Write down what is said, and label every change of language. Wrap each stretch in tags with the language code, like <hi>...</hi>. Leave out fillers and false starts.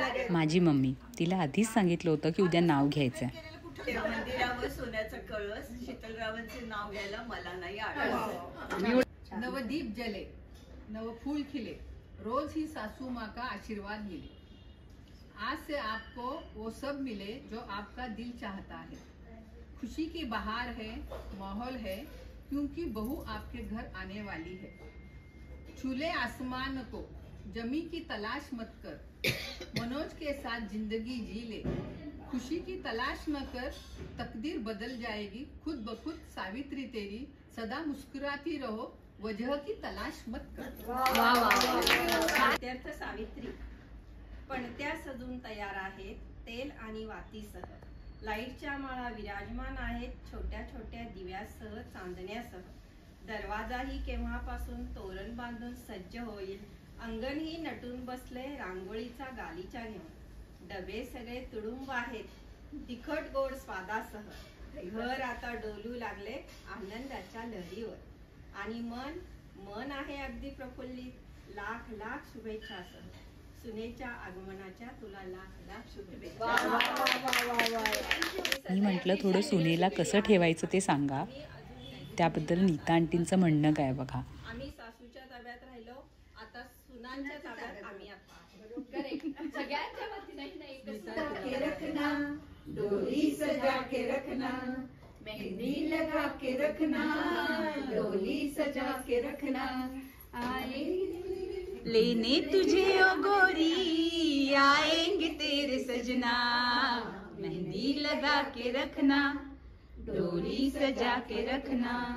<mr>माझी मम्मी, तिला आधीच सांगितलं होतं की उद्या नाव घ्यायचंय. मंदिरावर सोन्याचं कळस, शीतलरावांचे नाव घ्यायला मला नाही आठवत.</mr> <hi>नवदीप जले, नव फूल खिले, रोज ही सासू माँ का आशीर्वाद मिले, आज से आपको वो सब मिले जो आपका दिल चाहता है, खुशी की बहार है, माहौल है, क्योंकि बहू आपके घर आने वाली है, छूले आसमान को, जमी की तलाश मत कर, मनोज के साथ जिंदगी जी ले, खुशी की तलाश न कर, तकदीर बदल जाएगी, खुद ब खुद सावित्री तेरी, सदा मुस्कुराती रहो, वजह की तलाश मत कर.</hi> <mr>तीर्थ सावित्री पणत्या सजून तयार आहेत, तेल आणि वातीसह, लाईटच्या माळा विराजमान आहेत, छोट्या छोट्या दिव्यासह, चांदण्यासह, दरवाजाही केव्हापासून तोरण बांधून सज्ज होईल, अंगणही नटून बसले रांगोळीचा गालीचा घेऊन, डबे सगळे तुडुंब आहेत, तिखट गोड स्वादासह, घर आता डोलू लागले आनंदाच्या लहरीवर, आणि मन आहे अगदी प्रफुल्लित, लाख लाख शुभेच्छासह, सुनेच्या आगमनाच्या तुला लाख लाख शुभेच्छा. मी म्हटलं थोडं सुनेला कसं ठेवायचं ते सांगा. त्याबद्दल नीता आंटींचं म्हणणं काय बघा. आम्ही सासूच्या ताब्यात राहिलो, आता सुनांच्या ताब्यात आम्ही आता. सगळ्यांच्या वतीने</mr> <hi>रखना, डोली सजा के रखना, मेहंदी लगा के रखना, डोली सजा के रखना, लेने तुझे ओ गोरी आएंगे तेरे सजना, मेहंदी लगा के रखना, डोली सजा के रखना.</hi>